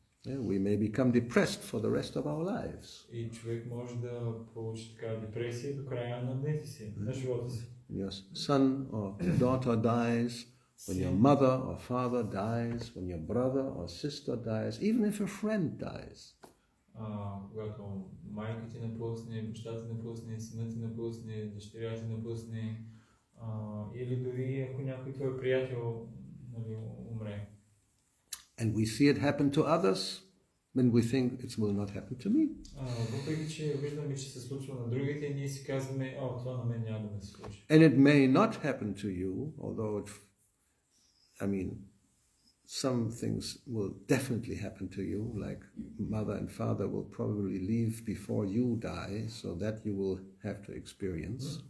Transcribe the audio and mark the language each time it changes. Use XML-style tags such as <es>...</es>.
<en>Yeah, we may become depressed for the rest of our lives.</en> <bg>И човек може да получи така депресия до края на дните си, на живота си.</bg> <en>When your son or daughter dies, when your mother or father dies, when your brother or sister dies, even if a friend dies.</en> <bg>Когато майка ти напусне, баща ти напусне, синът ти напусне, дъщеря ти напусне, или дори ако някой твой приятел умре.</bg> <en>And we see it happen to others, then we think it will not happen to me.</en> <bg>Въпреки че виждаме, че се случва на другите, ние си казваме, това на мен няма да ме се случи.</bg> <en>And it may not happen to you, although some things will definitely happen to you, like mother and father will probably leave before you die, so that you will have to experience.</en>